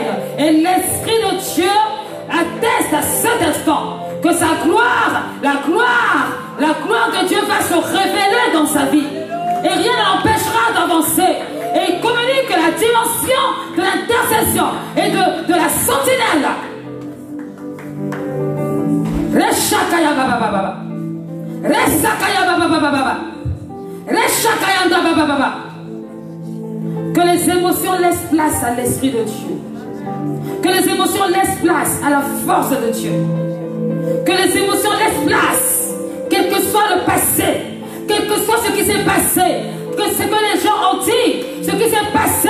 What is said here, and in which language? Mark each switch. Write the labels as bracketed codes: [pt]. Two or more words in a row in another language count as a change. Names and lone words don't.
[fr] Et l'Esprit de Dieu atteste à cet instant que sa gloire, la gloire de Dieu va se révéler dans sa vie. Et rien ne l'empêchera d'avancer. Et il communique la dimension de l'intercession et de la sentinelle. Reshakaya baba baba. Resakaya baba baba. Reshakaya baba baba. Que les émotions laissent place à l'Esprit de Dieu. Que les émotions laissent place à la force de Dieu. Que les émotions laissent place, quel que soit le passé, quel que soit ce qui s'est passé, que ce que les gens ont dit, ce qui s'est passé.